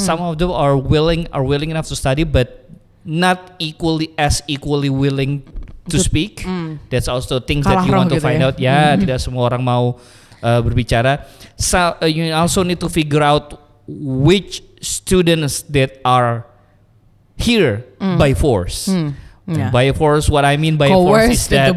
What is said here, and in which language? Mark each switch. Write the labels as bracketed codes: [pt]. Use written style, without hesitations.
[en] Some of them are willing enough to study, but not equally willing to speak. That's also things that you want to find out. [id] Tidak semua orang mau berbicara. [en] So you also need to figure out which students that are here by force. By force, what I mean by force is that